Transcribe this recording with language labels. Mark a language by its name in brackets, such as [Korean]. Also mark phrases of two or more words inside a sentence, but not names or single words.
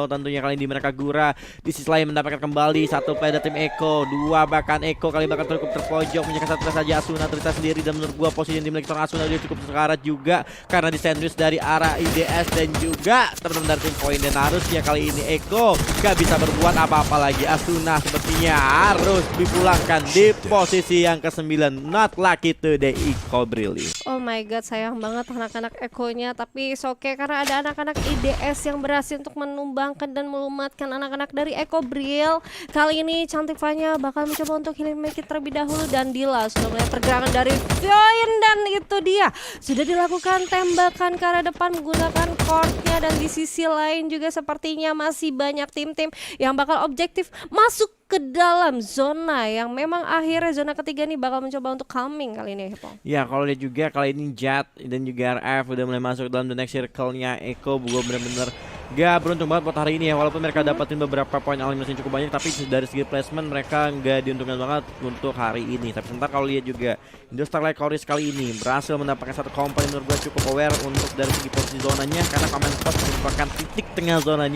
[Indonesian] Tentunya kali ini mereka Gura di sisi lain mendapatkan kembali 1 player dari tim Eko, 2 bahkan Eko kali bakal cukup terpojok menyisakan 1 player saja. Asuna terlihat sendiri, dan menurut gua posisi yang dimiliki seorang Asuna dia cukup sekarat juga karena di sandwich dari arah IDS dan juga teman-teman dari tim Point. Dan harusnya kali ini Eko gak bisa berbuat apa-apa lagi. Asuna sepertinya harus dipulangkan di posisi yang ke-9. [English] Not lucky today Eko Brilli. Oh my god, [Indonesian] sayang banget anak-anak Ekonya, tapi [English] it's okay [Indonesian] karena ada anak-anak IDS yang berhasil untuk menumbangkan dan melumatkan anak-anak dari Eko Brill. Kali ini Cantik Fanya bakal mencoba untuk [English] healing make it [Indonesian] terlebih dahulu, dan Dila sudah melihat pergerakan dari Vioin, dan itu dia sudah dilakukan tembakan ke arah depan menggunakan courtnya. Dan di sisi lain juga sepertinya masih banyak tim-tim yang bakal objektif masuk ke dalam zona yang memang akhirnya zona ketiga nih bakal mencoba untuk calming kali ini, Hepong. Ya kalau lihat juga kali ini Jet dan juga RF udah mulai masuk dalam [English] the next circle- [Indonesian] nya Eko. Gue bener-bener gak beruntung banget buat hari ini ya. Walaupun mereka dapatin beberapa poin eliminasi yang cukup banyak, tapi dari segi placement mereka gak diuntungkan banget untuk hari ini. Tapi sebentar kalau lihat juga Indostar Light Chorus kali ini berhasil mendapatkan satu komponen menurut gue cukup aware untuk dari segi posisi zonanya, karena Command Spot merupakan titik tengah zonanya.